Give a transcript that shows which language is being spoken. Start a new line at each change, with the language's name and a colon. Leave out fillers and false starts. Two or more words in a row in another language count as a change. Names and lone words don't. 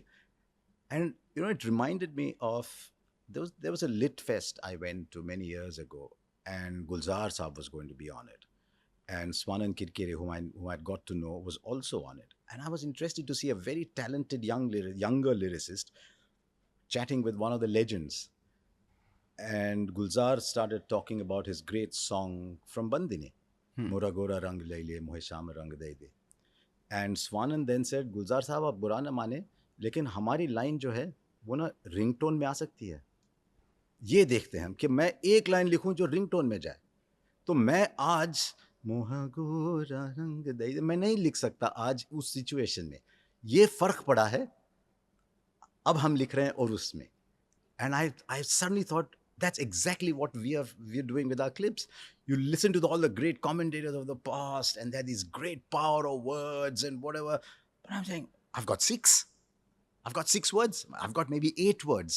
English: And it reminded me of there was a lit fest I went to many years ago, and Gulzar Saab was going to be on it, and Swanan Kirkere, whom I'd got to know, was also on it. And I was interested to see a very talented younger lyricist chatting with one of the legends. And Gulzar started talking about his great song from Bandini, Mora Gora Rang Laile Mohe Sham Rang De De. And Swanan then said,
Hindi: Gulzar साहब आप बुरा ना माने, लेकिन हमारी लाइन जो है वो ना रिंगटोन में आ सकती है. ये देखते हैं हम कि मैं एक लाइन लिखूं जो रिंगटोन में जाए. तो मैं आज मोहा गोरा रंग दे, मैं नहीं लिख सकता आज उस सिचुएशन में. ये फर्क पड़ा है. अब हम लिख रहे हैं और उसमें.
English: And I suddenly thought, that's exactly what we're doing with our clips. You listen to all the great commentators of the past, and they're these great power of words and whatever. But I'm saying, I've got six. I've got 6 words. I've got maybe 8 words.